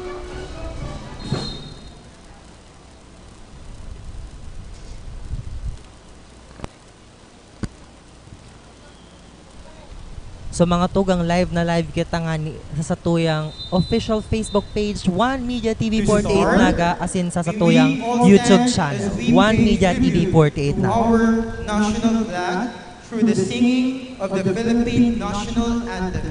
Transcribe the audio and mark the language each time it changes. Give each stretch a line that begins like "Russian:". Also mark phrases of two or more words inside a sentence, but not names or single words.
Bikol: So mga tugang
English: live na live
Bikol: kita nga ni, sa satuyang official Facebook page One Media TV 48 Naga asin sa satuyang YouTube channel One Media TV 48 Naga.
English: Our national flag through the singing of the Philippine national anthem.